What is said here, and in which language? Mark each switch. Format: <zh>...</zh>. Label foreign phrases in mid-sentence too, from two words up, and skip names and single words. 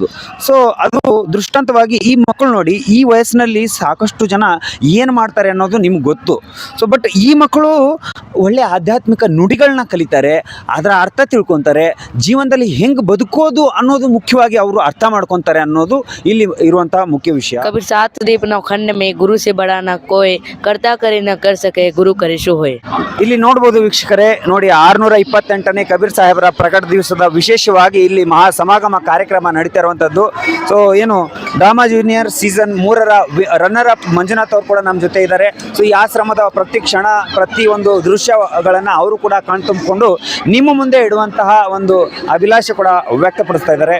<kn>ಸೊ ಅದು ದೃಷ್ಟಾಂತವಾಗಿ ಈ ಮಕ್ಕಳು ನೋಡಿ, ಈ ವಯಸ್ಸಿನಲ್ಲಿ ಸಾಕಷ್ಟು ಜನ ಏನು ಮಾಡ್ತಾರೆ ಅನ್ನೋದು ನಿಮ್ಗೆ ಗೊತ್ತು.</kn> <en>so but</en> <kn>ಈ ಮಕ್ಕಳು ಒಳ್ಳೆ ಆಧ್ಯಾತ್ಮಿಕ ನುಡಿಗಳನ್ನ ಕಲಿತಾರೆ, ಅದರ ಅರ್ಥ ತಿಳ್ಕೊತಾರೆ, ಜೀವನದಲ್ಲಿ ಹೆಂಗೆ ಬದುಕೋದು ಅನ್ನೋದು ಮುಖ್ಯವಾಗಿ ಅವರು ಅರ್ಥ ಮಾಡ್ಕೊತಾರೆ ಅನ್ನೋದು ಇಲ್ಲಿ ಇರುವಂತಹ ಮುಖ್ಯ ವಿಷಯ.</kn> <hi>कबीर सात दीप नौ खंड में गुरु से बड़ा न कोई करता करे न कर सके गुरु करे शो होए.</hi> <kn>ಇಲ್ಲಿ ನೋಡ್ಬೋದು ವೀಕ್ಷಕರೇ, ನೋಡಿ 628ನೇ ಕಬೀರ್ ಸಾಹೇಬರ ಪ್ರಕಟ ದಿವಸದ ವಿಶೇಷವಾಗಿ ಇಲ್ಲಿ ಮಹಾ ಸಮಾಗಮ ಕಾರ್ಯಕ್ರಮ ನಡೀತಾ ಇರುವಂಥದ್ದು. ಸೊ ಏನು ಡ್ರಾಮಾ ಜೂನಿಯರ್ ಸೀಸನ್ 3ರ</kn> <en>runner up</en> <kn>ಮಂಜುನಾಥ್ ಅವರು ಕೂಡ ನಮ್ಮ ಜೊತೆ ಇದ್ದಾರೆ. ಸೊ ಈ ಆಶ್ರಮದ ಪ್ರತಿ ಕ್ಷಣ ಪ್ರತಿ ಒಂದು ದೃಶ್ಯಗಳನ್ನು ಅವರು ಕೂಡ ಕಣ್ತುಂಬಿಕೊಂಡು ನಿಮ್ಮ ಮುಂದೆ ಇಡುವಂತಹ ಒಂದು ಅಭಿಲಾಷೆ ಕೂಡ ವ್ಯಕ್ತಪಡಿಸ್ತಾ ಇದ್ದಾರೆ.</kn>